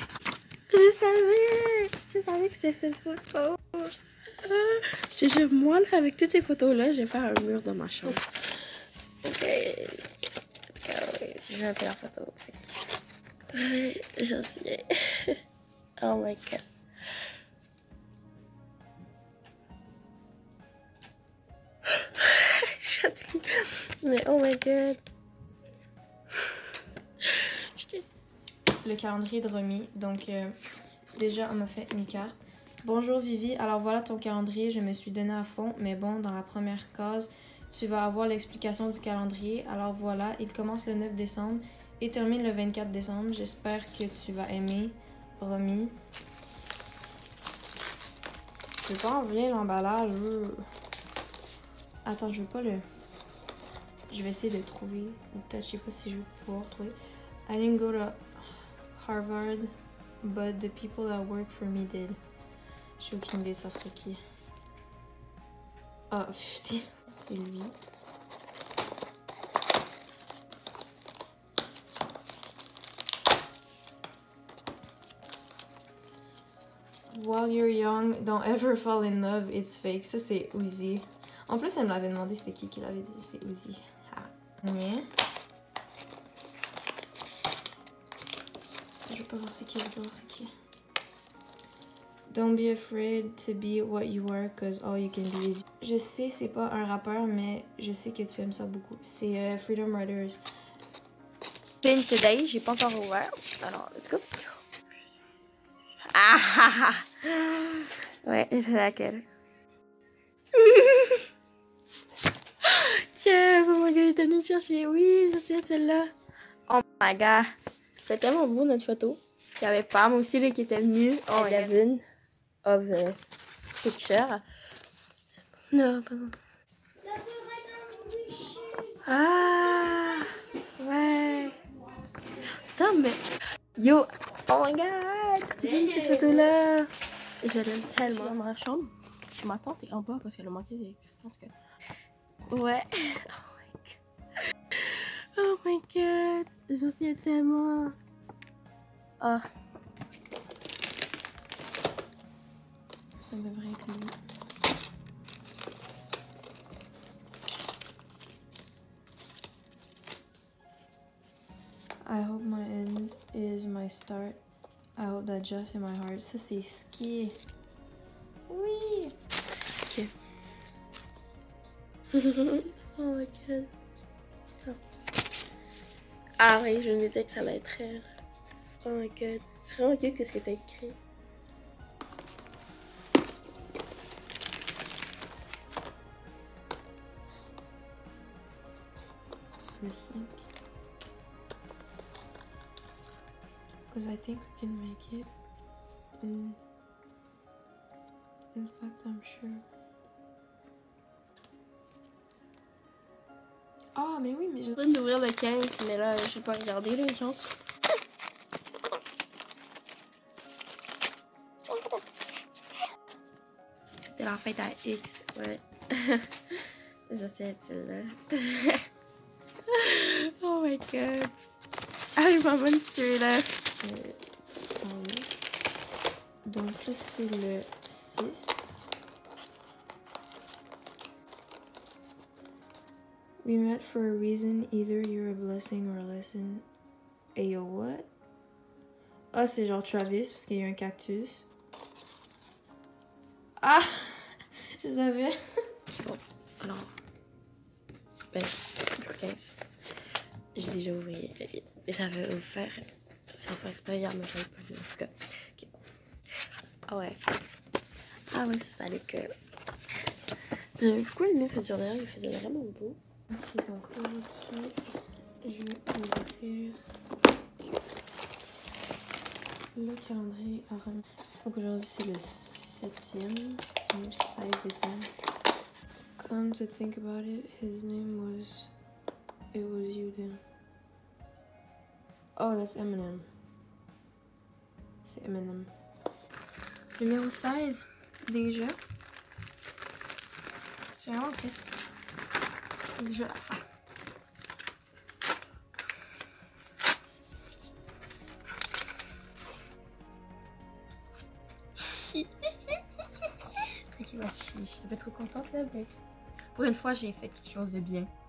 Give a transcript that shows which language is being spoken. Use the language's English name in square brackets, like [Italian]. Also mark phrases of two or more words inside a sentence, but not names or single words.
[French] Je savais que c'est cette photo. Je te jure, moi, là, avec toutes ces photos-là, je vais faire un mur dans ma chambre. Ok. Je vais un peu la photo. Oui, j'en suis. [English] Oh my god. [French] Je suis fatiguée. [English] Mais oh my god. [French] Le calendrier de Romy. Donc, déjà, on m'a fait une carte. Bonjour Vivi, alors voilà ton calendrier, je me suis donné à fond, mais bon, dans la première case, tu vas avoir l'explication du calendrier. Alors voilà, il commence le 9 décembre et termine le 24 décembre. J'espère que tu vas aimer, Romy. Je vais pas enlever l'emballage. Attends, je veux pas le... Je vais essayer de trouver, ou peut-être, je sais pas si je vais pouvoir trouver. [English] I didn't go to Harvard, but the people that work for me did. [French] J'ai aucune idée de ça serait qui. Ah, 50. C'est lui. [English] While you're young, don't ever fall in love, it's fake. [French] Ça, c'est Uzi. En plus, elle me l'avait demandé c'était qui l'avait dit. C'est Uzi. Ah. Yeah. Je vais pas voir c'est qui, je vais pas voir c'est qui. [English] Don't be afraid to be what you are, cause all you can be is you. [French] Je sais, c'est pas un rappeur, mais je sais que tu aimes ça beaucoup. C'est Freedom Riders. [English] Pin today, [French] j'ai pas encore ouvert. Alors, [English] let's go. Ah ah ah. [French] Ouais, je sais laquelle. Tiens, [English] oh my god, [French] il est venu me chercher. Oui, je sais celle-là. [English] Oh my god. [French] C'est tellement beau notre photo. Il y avait Pam aussi là, qui était venue. [English] Oh, Devin of Picture. [French] Non, pardon. Ah, ouais. Attends, mais. [English] Yo, oh my god. [French] Cette photo-là. Je l'aime tellement. Dans ma chambre, ma tante est en bas parce qu'elle a manqué des questions. Ouais. [English] Oh my god. [French] Je sais tellement. Ah. Ça devrait être lui. [English] I hope my end is my start. I hope that just in my heart. [French] Ça, c'est ski. Oui! [English] Ok. Oh my god. [French] Attends. Ah oui, je me disais que ça allait être elle. [English] Oh my god. [French] C'est vraiment cute qu'est-ce que t'as écrit. Le 5. [English] Because I think we can make it. In fact, I'm sure. [French] Ah, mais oui, mais j'ai... J'ai d'ouvrir le 15, mais là, j'ai pas regardé les chances. C'était la fête à X, ouais. Je sais, celle-là. [English] Oh my god. [French] Ah, je m'en bonne là. Donc là, c'est le 6. [English] We met for a reason. Either you're a blessing or a lesson. Ayo, what? [French] Ah, c'est genre Travis parce qu'il y a un cactus. Ah! Je savais. Bon, alors. Ben, le 15. J'ai déjà ouvert. Et ça va vous faire. Ça fait exprès hier, mais j'avais pas vu en tout cas. Okay. Ah ouais. Ah ouais, c'est à l'école. J'ai beaucoup aimé cette journée, il faisait vraiment beau. Et donc aujourd'hui, je vais ouvrir le calendrier à remis. Donc aujourd'hui c'est le 7e, le 16 décembre. [English] Come to think about it, his name was... It was you then. Oh, that's Eminem. [French] C'est Eminem. Numéro 16, déjà. C'est vraiment triste. Déjà la fin. Ok, bah, je suis pas trop contente là, mais pour une fois, j'ai fait quelque chose de bien.